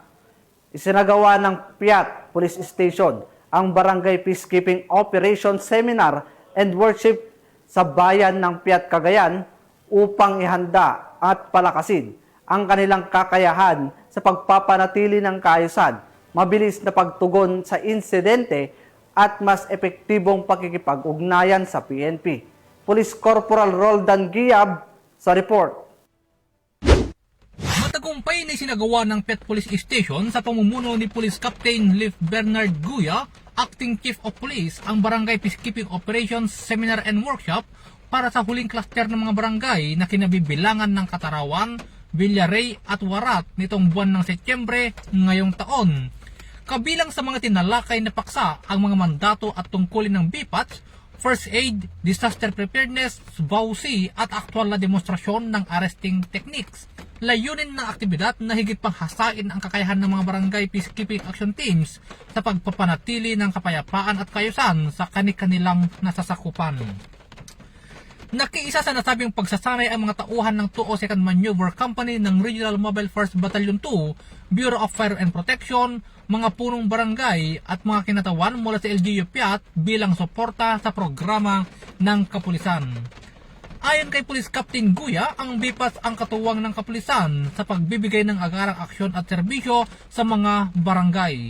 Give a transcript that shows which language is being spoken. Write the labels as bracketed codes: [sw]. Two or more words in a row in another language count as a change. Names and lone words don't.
[tl] Isinagawa ng Piat Police Station ang Barangay Peacekeeping Operation Seminar and Worship sa bayan ng Piat, Cagayan upang ihanda at palakasin ang kanilang kakayahan sa pagpapanatili ng kaayusan, mabilis na pagtugon sa insidente at mas epektibong pakikipag-ugnayan sa PNP. Police Corporal Roldan Giab sa report. Matagumpay na isinagawa ng Pet Police Station sa pamumuno ni Police Captain Lief Bernard Guya, [en] Acting Chief of Police, [tl] ang Barangay Peacekeeping Operations Seminar and Workshop para sa huling cluster ng mga barangay na kinabibilangan ng Katarawan, Villaray at Warat nitong buwan ng Setyembre ngayong taon. Kabilang sa mga tinalakay na paksa ang mga mandato at tungkulin ng BPATS, [en] First Aid, Disaster Preparedness, [tl] VAUC at aktwal na demonstrasyon ng [en] arresting techniques. [tl] Layunin ng aktibidad na higit pang hasain ang kakayahan ng mga barangay [en] peacekeeping action teams [tl] sa pagpapanatili ng kapayapaan at kaayusan sa kani-kanilang nasasakupan. Nakiisa sa nasabing pagsasanay ang mga tauhan ng 202nd Maneuver Company ng Regional Mobile Force Battalion 2, Bureau of Fire and Protection, mga punong barangay at mga kinatawan mula sa LGU Piat bilang suporta sa programa ng kapulisan. Ayon kay Police Captain Guya, ang BPATS ang katuwang ng kapulisan sa pagbibigay ng agarang aksyon at serbisyo sa mga barangay.